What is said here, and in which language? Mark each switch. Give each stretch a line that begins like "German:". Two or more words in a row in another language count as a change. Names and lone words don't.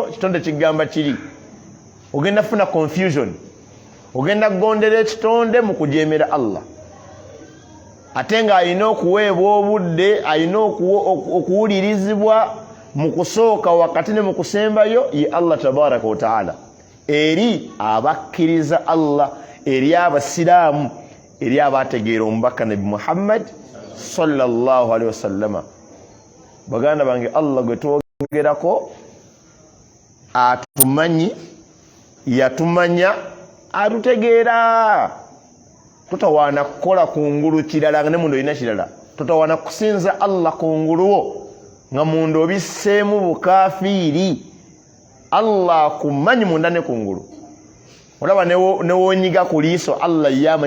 Ganda: kitonde kigamba kiri ogenda funa confusion ogenda gondera ekitonde mu kujemera Allah ate nga alina okuweebwa obudde alina okuwulirizibwa mu kusooka wakati ne mu kusembayo ye Allah
Arabic: تبارك وتعالى
Ganda: eri abakkiriza Allah eri abasiraamu eri abategeera omubaka nabi Muhammad
Arabic: صلى الله عليه وسلم
Ganda: baganda bange Allah gwe twogerako atumanyi yatumanya atutegeera tutawaana kukola kungulu kirala nga ne mundu olina kirala tutawaana kusinza Allah kunguluwo nga mundu obisseemu bukafiiri Allah kumanyi munda ne kungulu olaba newonyiga ku liiso Allah ye amanyi